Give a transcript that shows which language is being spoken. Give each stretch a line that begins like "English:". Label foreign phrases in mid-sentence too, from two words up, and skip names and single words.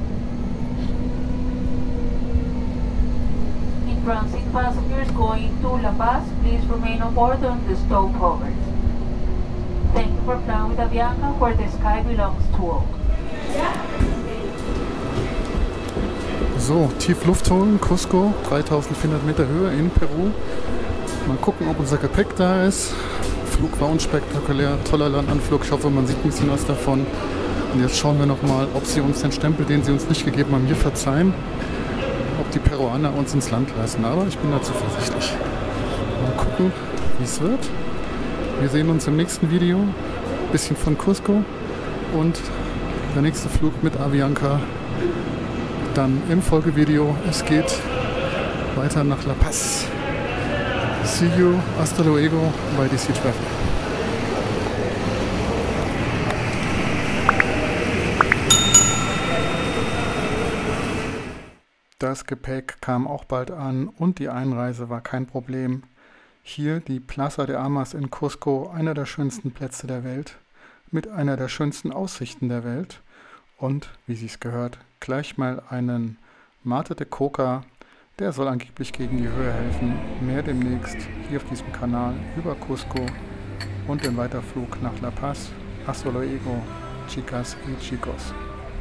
English: In transit passengers going to La Paz, please remain on board on the stove hover. Thank you for flying with Avianca, where the sky belongs to all.
German: So, tief Luft holen, Cusco, 3400 Meter Höhe in Peru. Mal gucken, ob unser Gepäck da ist. Flug war unspektakulär, toller Landanflug. Ich hoffe, man sieht ein bisschen was davon. Und jetzt schauen wir nochmal, ob sie uns den Stempel, den sie uns nicht gegeben haben, hier verzeihen. Ob die Peruaner uns ins Land lassen. Aber ich bin da zuversichtlich. Mal gucken, wie es wird. Wir sehen uns im nächsten Video. Ein bisschen von Cusco. Und der nächste Flug mit Avianca. Dann im Folgevideo. Es geht weiter nach La Paz.
English: See you,
Spanish: hasta luego bei DC Travel.
German: Das Gepäck kam auch bald an und die Einreise war kein Problem. Hier die Plaza de Armas in Cusco, einer der schönsten Plätze der Welt, mit einer der schönsten Aussichten der Welt und, wie sich's gehört, gleich mal einen Mate de Coca, der soll angeblich gegen die Höhe helfen. Mehr demnächst hier auf diesem Kanal über Cusco und den Weiterflug nach La Paz.
Spanish: Hasta luego, chicas y chicos.